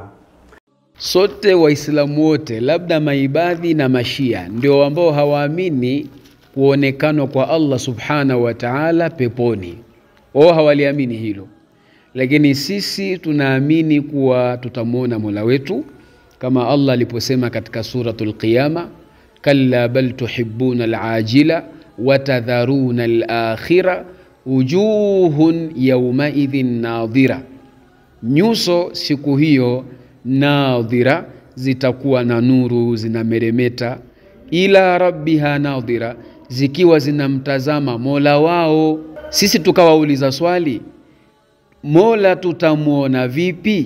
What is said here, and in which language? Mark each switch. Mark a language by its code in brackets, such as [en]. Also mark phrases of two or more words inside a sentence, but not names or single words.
[sw] Sote Waislamu wote, labda maibadhi na mashia ndio ambao hawaamini kuonekanwa kwa Allah [ar] سبحانه وتعالى [sw] peponi. Wao hawaliamini hilo. Lakini sisi tunaamini kuwa tutamuona Mola wetu kama Allah aliposema katika suratul Qiyama, [ar] كلا بل تحبون العاجلة وتذرون الآخرة وجوه يومئذ ناضرة. [sw] Nyuso siku hiyo nadhira, zitakuwa na nuru, zinameremeta, [ar] إلى ربها ناظرة, [sw] zikiwa zinamtazama Mola wao. Sisi tukawauliza swali, Mola tutamuona vipi?